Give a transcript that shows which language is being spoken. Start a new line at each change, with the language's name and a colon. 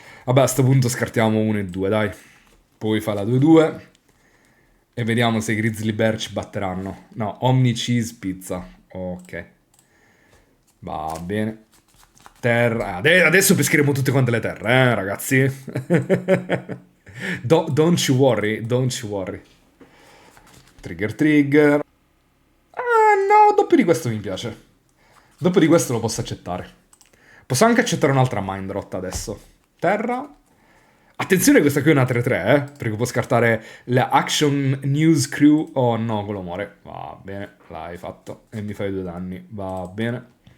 Italian: Vabbè, a sto punto scartiamo 1 e 2, dai. Poi fa la 2-2. E vediamo se i Grizzly Bear ci batteranno. No, Omni Cheese Pizza. Ok. Va bene. Terra. Adesso pescheremo tutte quante le terre, ragazzi.
English: Don't you worry, don't you worry. Trigger. Ah, no,
Italian: doppio di questo mi piace. Dopo di questo lo posso accettare. Posso anche accettare un'altra Mind Rot adesso. Terra. Attenzione, questa qui è una 3-3, perché può scartare la Action News Crew. Oh no, quello muore. Va bene, l'hai fatto. E mi fai 2 danni. Va bene.